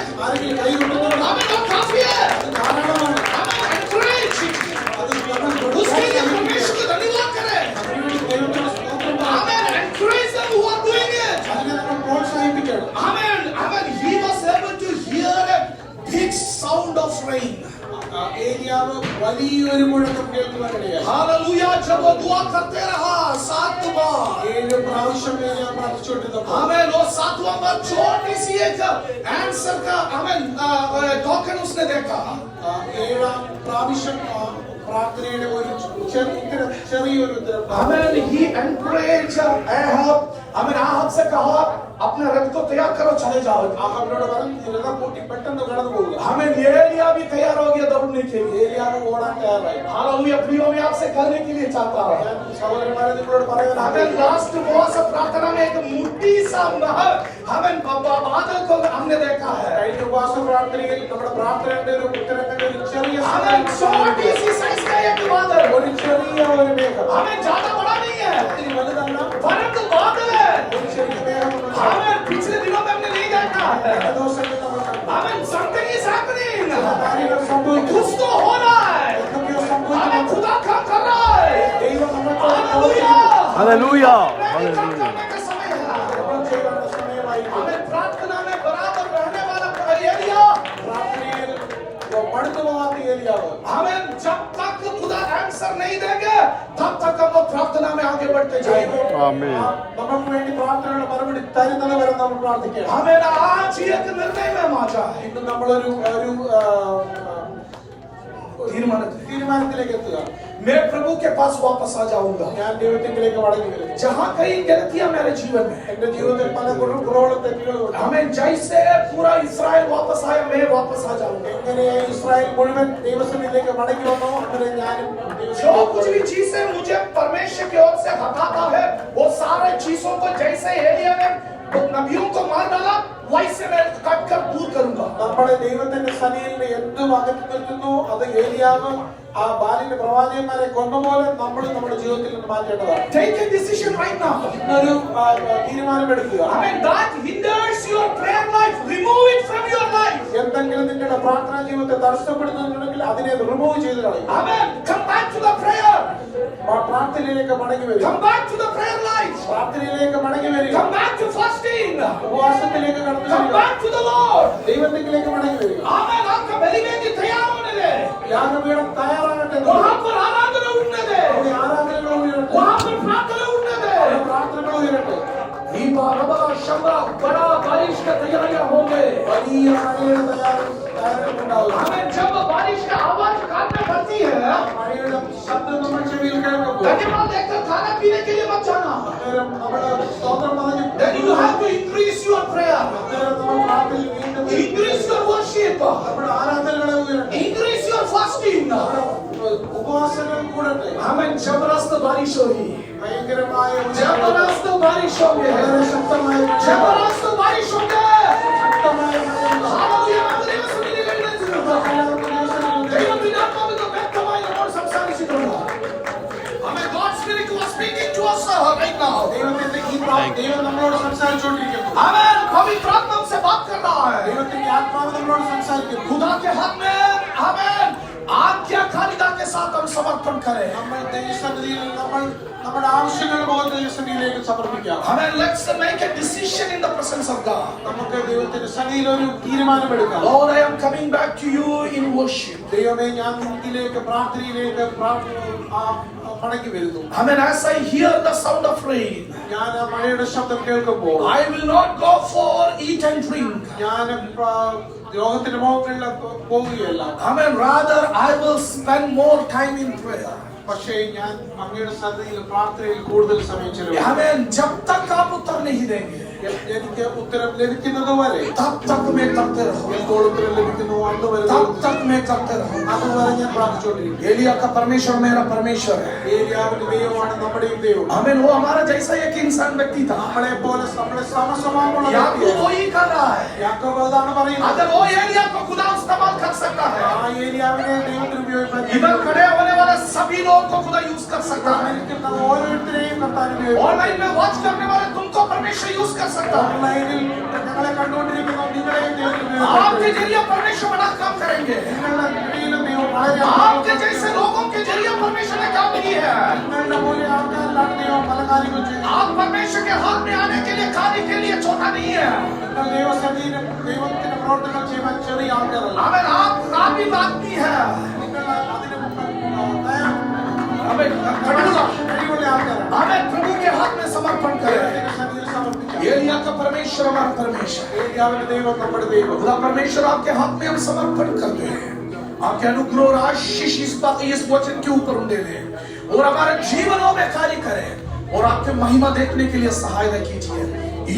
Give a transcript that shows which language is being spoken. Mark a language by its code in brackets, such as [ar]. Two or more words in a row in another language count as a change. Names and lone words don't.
[ml] ആരെങ്കിലും കൈ കൊണ്ടുണ്ടോ. [hi] Amen. वो काफी है. [ml] അത് ധാരാളമാണ്. [en] Amen. Encourage. [ml] അത് നമ്മൾ [hi] उसके लिए परमेश्वर को धन्यवाद करें. [en] Amen. Encourage them who are doing it. [ml] അതിനെ നമ്മൾ പ്രോത്സാഹിപ്പിക്കണം. [en] Amen. He was able to hear a big sound of rain. [ml] ഏലിയാവ് വലിയൊരു മുഴക്കം കേൾക്കുവാനിടയായി. [hi] Hallelujah. जब वो दुआ करते रहा 7 बार. [ml] 7 പ്രാവശ്യം ഏലിയാവ് പ്രാർത്ഥിച്ചുകൊണ്ടിരുന്നപ്പോൾ [en] Amen. [hi] वो 7वां बार छोटी सी एक आंसर का टोकन उसने देखा. [ml] 7ാം പ്രാവശ്യം പ്രാർത്ഥനയുടെ ഒരു ചെറിയൊരു ഉത്തരം. [en] Amen. He encouraged Ahab. [hi] Ahab से कहा अपने रथ को तैयार करो चले जाओ. [ml] ആഹാബിനോട് പറഞ്ഞു രഥം പൂട്ടി പെട്ടെന്ന് കടന്നു പോകുക. [hi] एलिया भी तैयार हो गया दौड़ने के लिए. [ml] ഏലിയാവ് ഓടാൻ തയ്യാറായി. [hi] हालेलुया. प्रियो मैं आपसे कहने के लिए चाहता हूं. [ml] ഞാൻ സഹോദരന്മാരെ നിങ്ങളോട് പറയാൻ [hi] लास्ट उपवास प्रार्थना में एक मोटी सा हमें बादल को हमने देखा है. [ml] കഴിഞ്ഞ ഉപവാസ പ്രാർത്ഥനയിൽ നമ്മുടെ പ്രാർത്ഥനയുടെ ഒരു ഉത്തരത്തിന്റെ ഒരു ചെറിയ [hi] छोटी सी साइज का एक बादल. [ml] ഒരു ചെറിയ ഒരു മേഘം. [hi] हमें ज्यादा बड़ा नहीं है [ml] ഒത്തിരി വലുതല്ല, [hi] परंतु बादल है. [ml] ഒരു ചെറിയ മേഘം. [hi] पिछले दिनों में हमने नहीं देखा है. [ml] ദിവസങ്ങളിൽ നമ്മൾ കണ്ടു. [en] something is happening. [ml] കാര്യങ്ങൾ സംഭവിക്കുന്നു. [hi] कुछ तो हो रहा है. [ml] എന്തൊക്കെയോ സംഭവിക്കുന്നു. [hi] खुदा काम कर रहा है. [ml] ദൈവം നമ്മൾക്ക് [hi] हालेलुया. काम करने का समय है. [ml] നമ്മൾ ചെയ്യേണ്ട സമയമായിരിക്കും. [hi] हमें प्रार्थना में बराबर रहने [ml] കൊണ്ടുപോകാത്ത ഏലിയാവ്. [hi] हमें जब तक खुदा आंसर नहीं देंगे तब तक हम लोग प्रार्थना में आगे बढ़ते जाएंगे. [ml] നമുക്ക് വേണ്ടി പ്രാർത്ഥനയുടെ മറുപടി തരുന്നത് വരെ നമ്മൾ പ്രാർത്ഥിക്കണം. [hi] हमें आज ही एक निर्णय में आ जाए. [ml] ഇന്ന് നമ്മളൊരു തീരുമാനത്തിലേക്ക് എത്തുക. [hi] मैं प्रभु के पास वापस आ जाऊंगा. [ml] ഞാൻ ദൈവത്തിലേക്ക് മടങ്ങി വരും. [hi] जहाँ कहीं गलतियां मेरे जीवन में, [ml] എന്റെ ജീവിതത്തിൽ പല കുറവുകളും തെറ്റുകളും [hi] हमें जैसे पूरा इस्राएल वापस आया मैं वापस आ जाऊंगा. [ml] എങ്ങനെ ഇസ്രായേൽ മുഴുവൻ ദൈവസന്നിധിയിലേക്ക് മടങ്ങി വന്നോ അങ്ങനെ ഞാനും [hi] जो कुछ भी चीजें मुझे परमेश्वर की ओर से हटाता है वो सारे चीजों को जैसे एलिया ने नबियों को मार डाला वैसे मैं कट कर दूर करूंगा. [ml] നമ്മുടെ ദൈവത്തിന്റെ സന്നിധിയിൽ എന്തും അകറ്റി നിർത്തുന്നു അത് ഏലിയാവ് ആ ബാലിന്റെ പ്രവാചകന്മാരെ കൊന്നപോലെ നമ്മൾ നമ്മുടെ ജീവിതത്തിൽ നിന്ന് മാറ്റേണ്ടതാണ്. [en] Take a decision right now. [ml] ഇന്നൊരു തീരുമാനമെടുക്കുക. [en] I mean that hinders your prayer life. Remove it from your life. [ml] എന്തെങ്കിലും നിങ്ങളുടെ പ്രാർത്ഥനാ ജീവിതത്തെ തടസ്സപ്പെടുത്തുന്നുണ്ടെങ്കിൽ അതിനെ റിമൂവ് ചെയ്ത് കളയുക. [en] Amen. Come back to the prayer. [ml] പ്രാർത്ഥനയിലേക്ക് മടങ്ങി വരിക. [en] Come back to the prayer life. [ml] പ്രാർത്ഥനയിലേക്ക് മടങ്ങി വരിക. [en] Come back to fasting. [ml] ഉപവാസത്തിലേക്ക് കടന്നു [en] Come [ml] വരിക. [en] back to the Lord. [ml] ദൈവത്തിലേക്ക് മടങ്ങി വരിക. [en] Amen. [hi] आपका बलिवेदी तैयार होने दे. [ml] യാഗപീഠം തയ്യാറാകട്ടെ. [hi] वहाँ पर आराधना उठने दे. [ml] അവിടെ ആരാധനകൾ ഉയരട്ടെ. [hi] वहाँ पर प्रार्थना उठने दे. [ml] അവിടെ പ്രാർത്ഥനകൾ ഉയരട്ടെ. [hi] दीपा रबा शबा बड़ा बारिश का तैयारियां होंगे. [ml] വലിയ മഴയുടെ തയ്യാറെടുപ്പുണ്ടാവും. [hi] हमें जब बारिश का आवाज कान में पड़ती है [ml] മഴയുടെ ശബ്ദം നമ്മൾ ചെവിയിൽ കേൾക്കുമ്പോൾ [hi] धन्यवाद देकर खाना पीने के लिए मत जाना. [ml] അന്നേരം നമ്മുടെ സ്തോത്രം പറഞ്ഞു [en] Then you have to increase your prayer. [ml] അന്നേരം നമ്മൾ പ്രാർത്ഥനയിൽ വീണ്ടും [en] Increase your worship. [ml] നമ്മുടെ ആരാധനകളെ ഉയരട്ടെ. [en] Increase your fasting. [ml] ഉപവാസങ്ങൾ കൂടട്ടെ. [hi] हमें जबरदस्त बारिश होगी. [ml] ഭയങ്കരമായ [hi] जबरदस्त बारिश होगी. [ml] വളരെ ശക്തമായ [hi] जबरदस्त बारिश होगी. [ml] ശക്തമായ [en] Hallelujah. [ml] ദൈവ സന്നിധിയിൽ ദൈവത്തിന്റെ ആത്മാവിന്റെ വ്യക്തമായ നമ്മോട് സംസാരിച്ചിട്ടുണ്ട്. [en] Amen. God's Spirit was speaking to us right now. [ml] ദൈവത്തിന്റെ ഈ ദൈവം നമ്മളോട് സംസാരിച്ചുകൊണ്ടിരിക്കുന്നു. [en] Amen. [hi] पवित्र आत्मा से बात कर रहा है. [ml] ദൈവത്തിന്റെ ആത്മാവ് നമ്മളോട് സംസാരിക്കുന്നു. [hi] खुदा के हाथ में हमें आज्ञाकारिता के साथ हम समर्पण करें. [ml] നമ്മൾ ദൈവസന്നിധിയിൽ നമ്മൾ നമ്മുടെ ആവശ്യങ്ങൾ പോകുന്ന ദൈവസന്നിധിയിലേക്ക് സമർപ്പിക്കാം. [en] Amen. Let's make a decision in the presence of God. [ml] നമുക്ക് ദൈവത്തിന്റെ സന്നിധിയിൽ ഒരു തീരുമാനമെടുക്കാം. [en] Lord, I am coming back to you in worship. [ml] ദൈവമേ ഞാൻ നിന്നിലേക്ക് പ്രാർത്ഥനയിലേക്ക് മടങ്ങി വരുന്നു. [en] Amen. As I hear the sound of rain, [ml] ഞാൻ ആ മഴയുടെ ശബ്ദം കേൾക്കുമ്പോൾ [en] I will not go for eat and drink. [ml] ഞാൻ ലോകത്തിന്റെ മുഖങ്ങളിൽ പോവുകയല്ല. [en] Amen. Rather, I will spend more time in prayer. [ml] പക്ഷേ ഞാൻ അങ്ങയുടെ സന്നിധിയിൽ പ്രാർത്ഥനയിൽ കൂടുതൽ സമയം ചെലവഴിക്കും. [en] Amen. [hi] जब तक आप उत्तर नहीं देंगे [ml] എനിക്ക് ഉത്തരം ലഭിക്കുന്നത് വരെ [hi] तब तक मैं करते रहूंगा. [ml] എപ്പോൾ ഉത്തരം ലഭിക്കുന്നു അതുവരെ [hi] तब तक मैं करते रहूंगा. [ml] അതുവരെ ഞാൻ പ്രാർത്ഥിച്ചുകൊണ്ടിരിക്കും. [hi] एलिया का परमेश्वर मेरा परमेश्वर है. [ml] ഏലിയാവിന്റെ ദൈവമാണ് നമ്മുടെയും ദൈവം. [en] Amen. [hi] वो हमारा जैसा एक इंसान व्यक्ति था. [ml] നമ്മളെ പോലെ നമ്മളെ സമസമാനമുള്ള [hi] याकूब वो ही कर रहा है. [ml] യാക്കോബ് അതാണ് പറയുന്നത്. [hi] अगर वो एलिया को खुदा इस्तेमाल कर सकता है, [ml] ആ ഏലിയാവിനെ ദൈവത്തിന് ഉപയോഗിക്കാൻ [hi] इधर खड़े होने वाले सभी लोगों को खुदा यूज कर सकता है. [ml] ഓരോരുത്തരെയും കർത്താൻ ഉപയോഗിക്കും. [hi] ऑनलाइन में वॉच करने वाले तुमको परमेश्वर यूज कर सकता है. [ml] ഓൺലൈനിൽ ഞങ്ങളെ കണ്ടുകൊണ്ടിരിക്കുന്ന നിങ്ങളെയും ദൈവത്തിന് [hi] आपके जरिए परमेश्वर बड़ा काम करेंगे. [ml] നിങ്ങളുടെ ഇടയിലും ദൈവം വളരെ [hi] आपके जैसे लोगों के जरिए परमेश्वर ने काम की है. [ml] നിങ്ങളുടെ പോലെ ആൾക്കാരിലാണ് ദൈവം പല കാര്യങ്ങൾ ചെയ്യുന്നത്. [hi] आप परमेश्वर के हाथ में आने के लिए कार्य के लिए छोटा नहीं है. [ml] നിങ്ങൾ ദൈവസന്നിധിയിൽ ദൈവത്തിന്റെ പ്രവർത്തനങ്ങൾ ചെയ്യുവാൻ ചെറിയ ആൾക്കാരല്ല. [hi] अगर आप काबिल आदमी है, [ml] നിങ്ങൾ അതിന് [hi] हमें [ml] കഴിവുള്ള ആൾക്കാരാണ്. [hi] हमें प्रभु के हाथ में समर्पण करें. [ml] ദൈവത്തിന്റെ സന്നിധിയിൽ സമർപ്പിക്കാം. [hi] एलिया का परमेश्वर हमारा परमेश्वर. [ml] ഏലിയാവിന്റെ ദൈവം നമ്മുടെ ദൈവം. [hi] खुदा परमेश्वर आपके हाथ में हम समर्पण करते हैं. आपके अनुग्रह और आशीष इस वचन के ऊपर उंडे ले और हमारे जीवनों में कार्य करें और आपके महिमा देखने के लिए सहायता कीजिए.